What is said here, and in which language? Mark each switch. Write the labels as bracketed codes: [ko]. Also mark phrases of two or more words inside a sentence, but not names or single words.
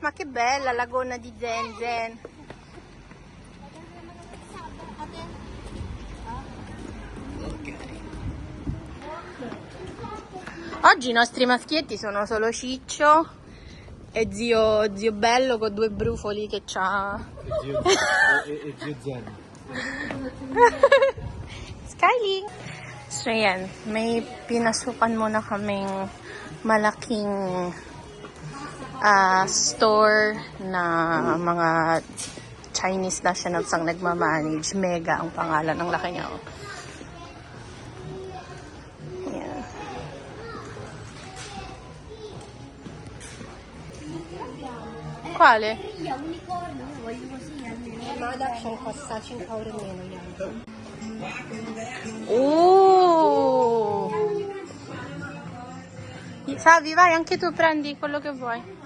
[it] Ma che bella la gonna di Zen Zen! Oggi i nostri maschietti sono solo Ciccio e zio Bello con due brufoli che c'ha. E zio Zen. Skyling! [tl] So yan, may pinasukan muna kaming malaking store na mga [en] Chinese nationals [tl] ang nagmamanage. Mega ang pangalan ng laki niya. Yan. [it] Quale? Oh! Savi, vai, anche tu prendi quello che vuoi.